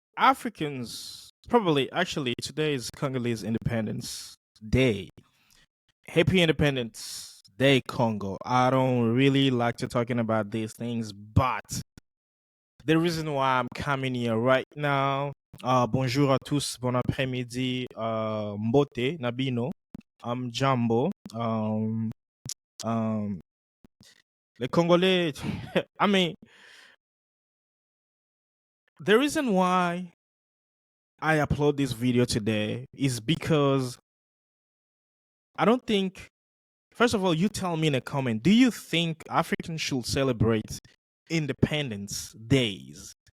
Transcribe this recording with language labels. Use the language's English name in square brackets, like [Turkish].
[English] Africans probably actually today is Congolese Independence Day. Happy Independence Day, Congo. I don't really like to talking about these things, but the reason why I'm coming here right now. [French] Bonjour à tous, bon après-midi, Mbote, Nabino, Jambo, um, les Congolais. [English] I mean, the reason why I upload this video today is because I don't think. First of all, you tell me in a comment. Do you think Africans should celebrate Independence Days?